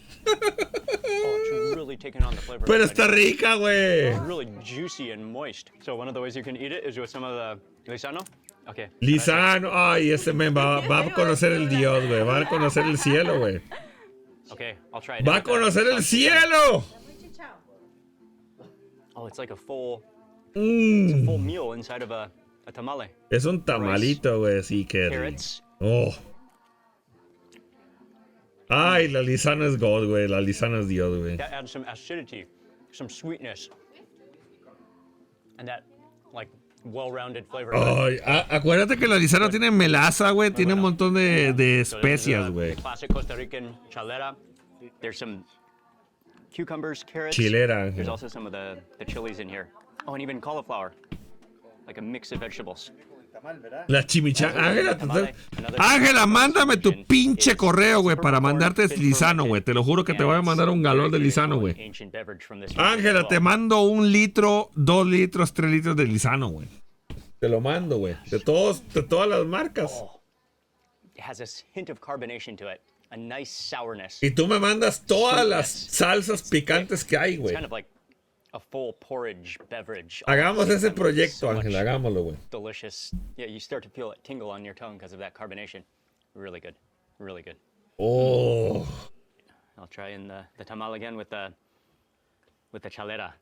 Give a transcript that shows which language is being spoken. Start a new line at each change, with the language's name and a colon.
English: Oh, it's really taking on the flavor.
Spanish: Pero está rica, güey.
English: It's really juicy and moist. So one of the ways you can eat it is with some of the lisano. Okay. Lisano.
Spanish: Ay, ese men va a conocer el Dios, güey. Va a conocer el cielo, güey.
English: Okay, I'll try it.
Spanish: Va a conocer el cielo.
English: Oh, it's like a full, it's a full meal inside of a tamale.
Spanish: Es un tamalito, güey. Sí, que.
English: Carrots. Oh.
Spanish: Ay, la lisana es God, güey. La lisana es Dios, güey.
English: That adds some acidity, some sweetness, and that like well-rounded flavor.
Spanish: Ay, acuérdate que la lisana tiene melaza, güey. Tiene un montón de especias, güey.
English: Classic Costa Rican chalera. There's some cucumbers, carrots.
Spanish: Chilera.
English: There's also some of the chilies in here. Oh, and even cauliflower, like a mix of vegetables.
Spanish: La chimichanga. Ángela, mándame tu pinche correo, güey, para mandarte lisano, güey. Te lo juro que te voy a mandar un galón de lisano, güey. Ángela, te mando 1 litro, 2 litros, 3 litros de lisano, güey. Te lo mando, güey. De todas las marcas.
English: It has this hint of carbonation to it, a nice sourness.
Spanish: Y tú me mandas todas las salsas picantes que hay, güey.
English: It's kind of like a full porridge beverage.
Spanish: Hagamos ese proyecto, Ángel, hagámoslo, güey.
English: Delicious. Yeah, you start to feel it tingle on your tongue because of that carbonation. Really good. Really good. Oh. I'll try in the tamal again with the chalera.